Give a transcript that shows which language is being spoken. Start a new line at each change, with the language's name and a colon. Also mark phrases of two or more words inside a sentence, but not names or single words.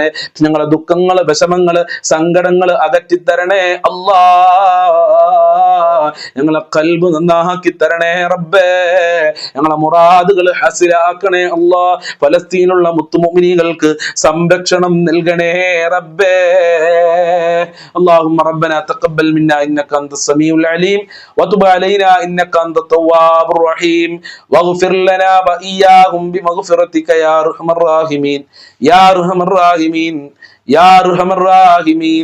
Malayalam: ഞങ്ങളെ ദുഃഖങ്ങള്, വിഷമങ്ങള്, സങ്കടങ്ങള് അകറ്റിത്തരണേ അല്ലാ. ഞങ്ങളെ ഖൽബ് നന്നാക്കി തരണേ റബ്ബേ. ഞങ്ങളെ മുറാദുകൾ ഹസിലാക്കണേ അല്ലാ. ഫലസ്തീനുള്ള മുത്തുമുഅ്മിനീങ്ങൾക്ക് സംരക്ഷണം നൽകണേ റബ്ബേ.
Arabic: اللهم ربنا تقبل منا انك انت السميع العليم وتب علينا انك انت التواب الرحيم واغفر لنا واياهم بمغفرتك يا ارحم الراحمين يا ارحم الراحمين يا ارحم الراحمين.